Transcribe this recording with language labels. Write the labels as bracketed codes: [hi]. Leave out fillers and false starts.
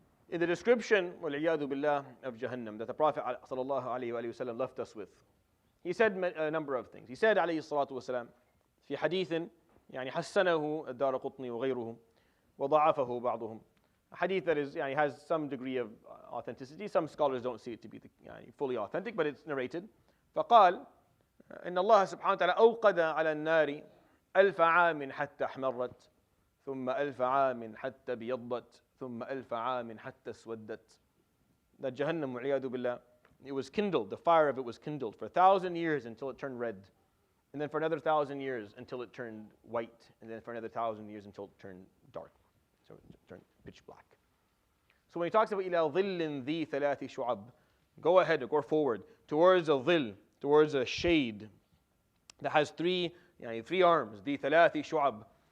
[en] In the description, [ar] وَالْعِيَاذُ بِاللَّهِ, [en] of Jahannam, that the Prophet sallallahu alaihi wasallam left us with, he said a number of things. He said [ar] عليه الصلاة والسلام في حديث حسنه الدارقطني وغيره وضعفه بعضهم. [en] A hadith that is, has some degree of authenticity. Some scholars don't see it to be fully authentic, but it's narrated. [ar] فقال إن الله سبحانه وتعالى أوقد على النار 1000 عام حتى احمرت ثم 1000 عام حتى بيضت ثم 1000 عام حتى اسودت. [en] That Jahannam, [ar] والعياذ بالله, [en] it was kindled, the fire of it was kindled for 1,000 years until it turned red, and then for another 1,000 years until it turned white, and then for another 1,000 years until it turned dark, so it turned pitch black. So when he talks about [ar] إلى ظل ذي ثلاث شعب, [en] go ahead, go forward towards a dhil, towards a shade that has 3 arms, [ar] ذي ثلاث شعب.